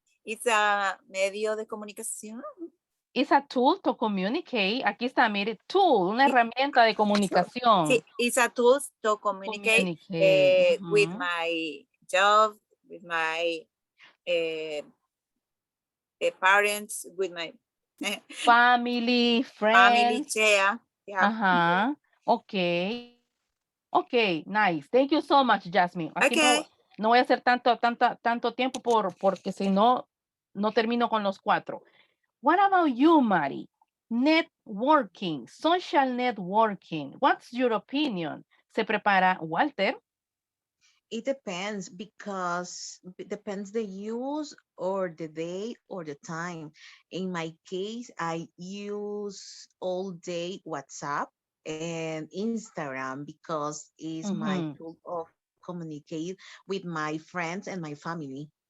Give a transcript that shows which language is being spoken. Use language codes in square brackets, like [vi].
[en] It's a [es] medio de comunicación. [en] It's a tool to communicate. [es] Aquí está, mire, tool, una herramienta de comunicación. [en] Sí, it's a tool to communicate, Communicate. with my job, with my parents, with my Family, friends. Yeah. Yeah. Ajá. Ok. Ok, nice. Thank you so much, Jasmine. Aquí Okay. [es] no voy a hacer tanto tiempo porque si no, no termino con los 4. [en] What about you, Mari? Networking, social networking. What's your opinion? [es] Se prepara Walter. [en] It depends because it depends the use or the day or the time. In my case, I use all day WhatsApp and Instagram because it's my tool of communicate with my friends and my family.